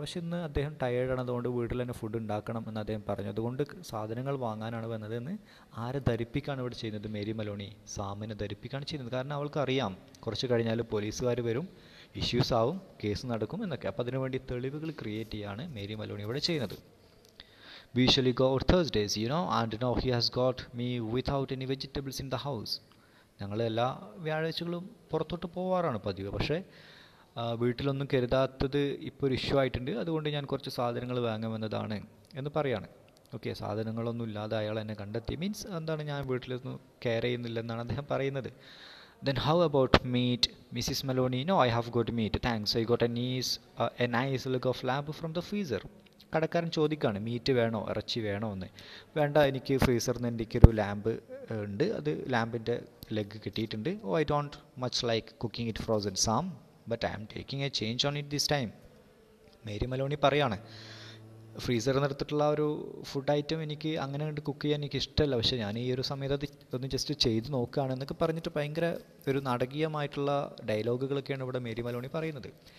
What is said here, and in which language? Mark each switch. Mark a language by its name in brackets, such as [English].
[Malayalam] പക്ഷേ ഇന്ന് അദ്ദേഹം ടയേർഡാണ്, അതുകൊണ്ട് വീട്ടിൽ തന്നെ ഫുഡ് ഉണ്ടാക്കണം എന്ന് അദ്ദേഹം പറഞ്ഞു. അതുകൊണ്ട് സാധനങ്ങൾ വാങ്ങാനാണ് വന്നതെന്ന് ആരെ ധരിപ്പിക്കാണ് ഇവിടെ ചെയ്യുന്നത്? മേരി മലോണി സാമിനെ ധരിപ്പിക്കാണ് ചെയ്യുന്നത്. കാരണം അവൾക്കറിയാം കുറച്ച് കഴിഞ്ഞാൽ പോലീസുകാർ വരും, ഇഷ്യൂസ് ആവും, കേസ് നടക്കും എന്നൊക്കെ. അപ്പോൾ അതിനുവേണ്ടി തെളിവുകൾ ക്രിയേറ്റ് ചെയ്യാണ് മേരി മലോണി ഇവിടെ ചെയ്യുന്നത്. [English] We usually go out Thursdays, and now he has got me without any vegetables in the house. [Malayalam] ഞങ്ങൾ എല്ലാ വ്യാഴാഴ്ചകളും പുറത്തോട്ട് പോവാറാണ് പതിവ്. പക്ഷേ വീട്ടിലൊന്നും കരുതാത്തത് ഇപ്പോൾ ഒരു ഇഷ്യൂ ആയിട്ടുണ്ട്, അതുകൊണ്ട് ഞാൻ കുറച്ച് സാധനങ്ങൾ വാങ്ങാമെന്നതാണ് എന്ന് പറയാണ്. ഓക്കെ, സാധനങ്ങളൊന്നും ഇല്ലാതെ അയാൾ എന്നെ കണ്ടെത്തി, മീൻസ് എന്താണ്, ഞാൻ വീട്ടിലൊന്നും കെയർ ചെയ്യുന്നില്ലെന്നാണ് അദ്ദേഹം പറയുന്നത്. [English] Then how about meat, Mrs. Maloney? No, I have got meat, thanks. I got a nice leg of lamb from the freezer. [Malayalam] കടക്കാരൻ ചോദിക്കുകയാണ്, മീറ്റ് വേണോ, ഇറച്ചി വേണോ എന്ന്. വേണ്ട, എനിക്ക് ഫ്രീസറിൽ നിന്ന് എനിക്കൊരു ലാമ്പ് ഉണ്ട്, അത് ലാമ്പിൻ്റെ ലെഗ് കിട്ടിയിട്ടുണ്ട്. [English] Oh, I don't much like cooking it frozen Sam, but I am taking a change on it this time. [Malayalam] Mary Meloni പറയാണ്, ഫ്രീസറിൽ നിർത്തിയിട്ടുള്ള ഒരു ഫുഡ് ഐറ്റം എനിക്ക് അങ്ങനെ കണ്ട് കുക്ക് ചെയ്യാൻ എനിക്ക് ഇഷ്ടമല്ല, പക്ഷേ ഞാൻ ഈ ഒരു സമയത്ത് അത് ഒന്ന് ജസ്റ്റ് ചെയ്ത് നോക്കുകയാണ് എന്നൊക്കെ പറഞ്ഞിട്ട് ഭയങ്കര ഒരു നാടകീയമായിട്ടുള്ള ഡയലോഗുകളൊക്കെയാണ് ഇവിടെ മേരി മലോണി പറയുന്നത്.